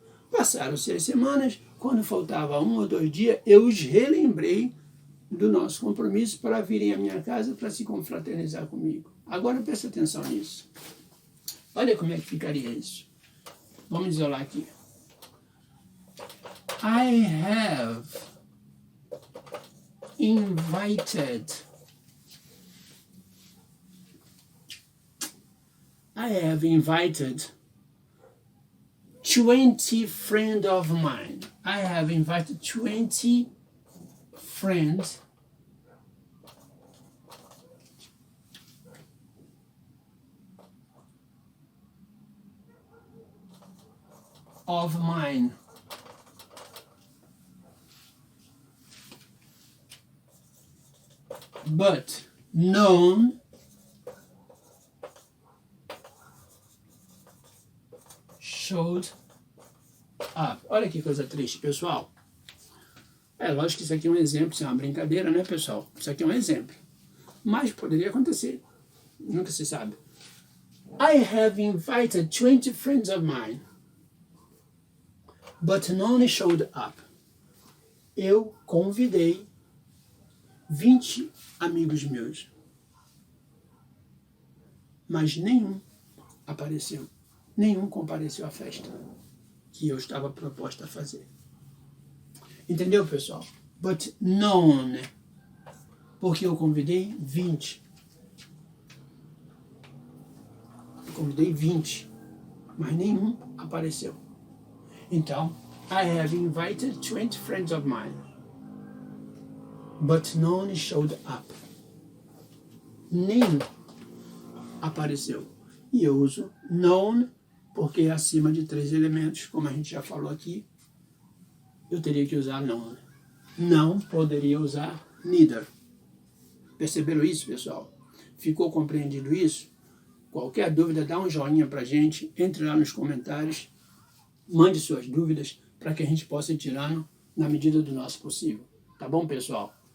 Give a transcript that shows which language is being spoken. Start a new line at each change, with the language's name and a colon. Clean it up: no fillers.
Portuguese: Passaram-se as semanas, quando faltava 1 ou 2 dias, eu os relembrei do nosso compromisso para virem à minha casa para se confraternizar comigo. Agora presta atenção nisso. Olha como é que ficaria isso. Vamos isolar aqui.
English: I have invited 20 friends of mine. I have invited 20 friends of mine. But none showed up.
Portuguese: Olha que coisa triste, pessoal. É lógico que isso aqui é um exemplo, isso é uma brincadeira, né, pessoal? Isso aqui é um exemplo. Mas poderia acontecer. Nunca se sabe.
English: I have invited 20 friends of mine. But none showed up.
Portuguese: Eu convidei 20 amigos meus, mas nenhum apareceu. Nenhum compareceu à festa que eu estava proposta a fazer. Entendeu, pessoal?
English: But none,
Portuguese: porque eu convidei 20. Eu convidei 20, mas nenhum apareceu.
English: Então, I have invited 20 friends of mine, but none showed up.
Portuguese: Nenhum apareceu. E eu uso none porque é acima de 3 elementos, como a gente já falou aqui, eu teria que usar none. Não poderia usar neither. Perceberam isso, pessoal? Ficou compreendido isso? Qualquer dúvida, dá um joinha pra gente, entre lá nos comentários, mande suas dúvidas para que a gente possa ir tirando na medida do nosso possível. Tá bom, pessoal?